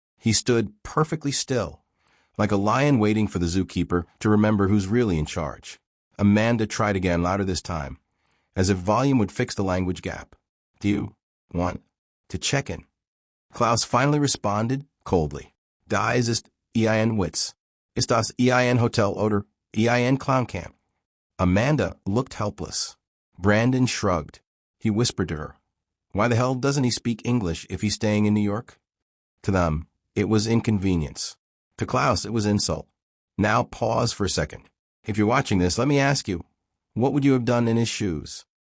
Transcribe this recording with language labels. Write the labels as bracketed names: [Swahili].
[English] He stood perfectly still, like a lion waiting for the zookeeper to remember who's really in charge. Amanda tried again, louder this time, as if volume would fix the language gap. Do you want to check in? Klaus finally responded coldly. [German] Dies ist ein Witz. Ist das ein Hotel oder ein Clown Camp? [English] Amanda looked helpless. Brandon shrugged. He whispered to her. Why the hell doesn't he speak English if he's staying in New York? To them, it was inconvenience. To Klaus, it was insult. Now pause for a second. If you're watching this, let me ask you, what would you have done in his shoes?